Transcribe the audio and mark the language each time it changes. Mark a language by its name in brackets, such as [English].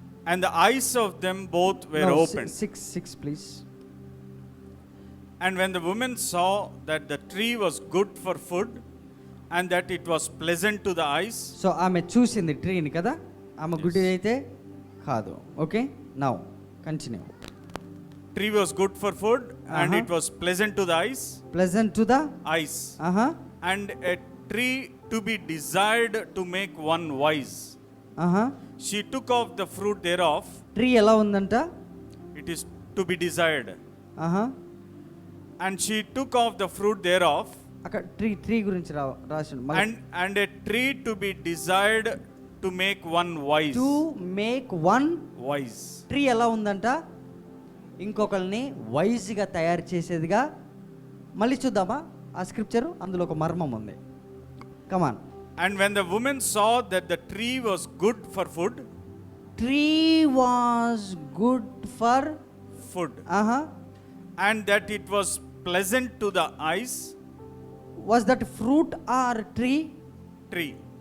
[English] And the eyes of them both were opened. 6 please. And when the woman saw that the tree was good for food and that it was pleasant to the eyes. [Telugu] So ఆమె చూసింది ట్రీని కదా, ఆమె గుడ్డి అయితే కాదు. [English] Okay, now continue. Tree was good for food and it was pleasant to the eyes. Pleasant to the eyes. And a tree to be desired to make one wise. She took off the fruit thereof. [Telugu] Tree ఎలా ఉందంట? [English] It is to be desired. And she took off the fruit thereof. [Telugu] అక్కడ tree గురించి రాసిండు. [English] And a tree to be desired to make one wise. To make one wise. [Telugu] Tree ఎలా ఉందంట? ఇంకొకరిని వైజ్గా తయారు చేసేదిగా. మళ్ళీ చూద్దామా ఆ స్క్రిప్చరు? అందులో ఒక మర్మం ఉంది. కమాన్. [English] And when the woman saw that the tree was good for food, tree was good for food, uh-huh, and that it was pleasant to the eyes, was that fruit or tree? tree.